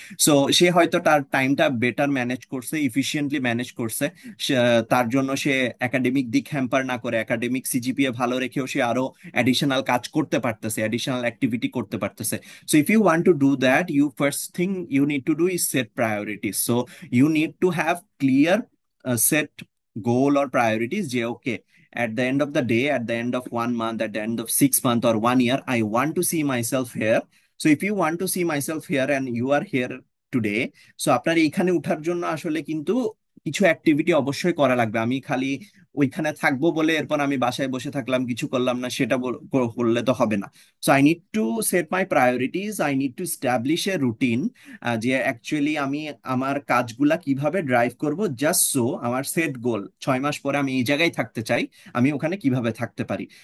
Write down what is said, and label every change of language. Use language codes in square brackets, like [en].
[bn] So সে হয়তো তার টাইমটা বেটার ম্যানেজ করছে, ইফিসিয়েন্টলি ম্যানেজ করছে, তার জন্য সে একাডেমিক দিক হ্যাম্পার না করে একাডেমিক সিজিপিএ ভালো রেখেও সে আরো অ্যাডিশনাল কাজ করতে পারতেছে, অ্যাডিশনাল অ্যাক্টিভিটি করতে পারতেছে। [en] So if you want to do that, you first thing you need to do is set priorities. So you need to have clear set goal or priorities যে okay, at the end of the day, at the end of 1 month, at the end of 6 months or 1 year, I want to see myself here. So if you want to see myself here and you are here today, so [bn] আপনার এইখানে উঠার জন্য আসলে কিন্তু কিছু activity অবশ্যই করা লাগবে। আমি খালি ওইখানে থাকবো বলে এরপর আমি বাসায় বসে থাকলাম, কিছু করলাম না, সেটা করলে তো হবে না। [en] so I need to set my priorities, I need to establish a routine, [bn] যে অ্যাকচুয়ালি আমি আমার কাজগুলা কিভাবে ড্রাইভ করব, জাস্ট সো আমার সেট গোল 6 মাস পরে আমি এই জায়গায় থাকতে চাই, আমি ওখানে কিভাবে থাকতে পারি।